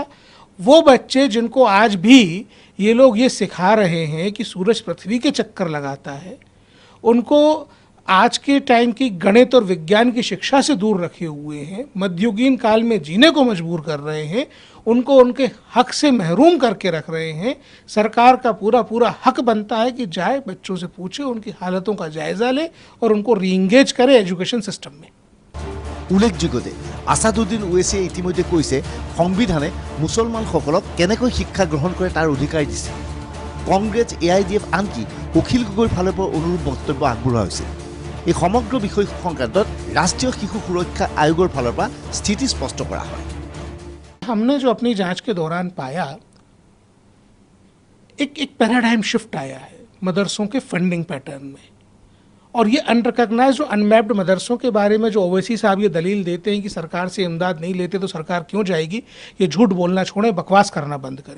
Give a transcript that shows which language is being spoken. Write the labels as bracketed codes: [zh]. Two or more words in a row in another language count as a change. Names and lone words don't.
[hi] वो बच्चे जिनको आज भी ये लोग ये सिखा रहे हैं कि सूरज पृथ्वी के चक्कर लगाता है, उनको आज के टाइम की गणित और विज्ञान की शिक्षा से दूर रखे हुए हैं, मध्ययुगीन काल में जीने को मजबूर कर रहे हैं, उनको उनके हक से महरूम करके रख रहे हैं। सरकार का पूरा हक बनता है कि जाए, बच्चों से पूछे, उनकी हालतों का जायजा ले और उनको रीएंगेज करे [en] education system [hi] में। [as] উল্লেখযোগ্য যে আসাদুদ্দিন ওৱেচিয়ে ইতিমধ্যে কৈছে সংবিধানে মুছলমানসকলক কেনেকৈ শিক্ষা গ্ৰহণ কৰে তাৰ অধিকাৰ দিছে। কংগ্ৰেছ, AIDF, আনকি অখিল গগৈৰ ফালৰ পৰা অনুৰূপ বক্তব্য আগবঢ়োৱা হৈছে। এই সমগ্ৰ বিষয় সংক্ৰান্তত ৰাষ্ট্ৰীয় শিশু সুৰক্ষা আয়োগৰ ফালৰ পৰা স্থিতি স্পষ্ট কৰা হয়। [hi] हमने जो अपनी जांच के दौरान पाया, एक [en] paradigm shift [hi] आया है मदरसों के [en] funding pattern [hi] में। और ये अनरिकग्नाइज्ड और अनमैप्ड मदरसों के बारे में जो ओवैसी साहब ये दलील देते हैं कि सरकार से इमदाद नहीं लेते तो सरकार क्यों जाएगी, ये झूठ बोलना छोड़ें, बकवास करना बंद करें।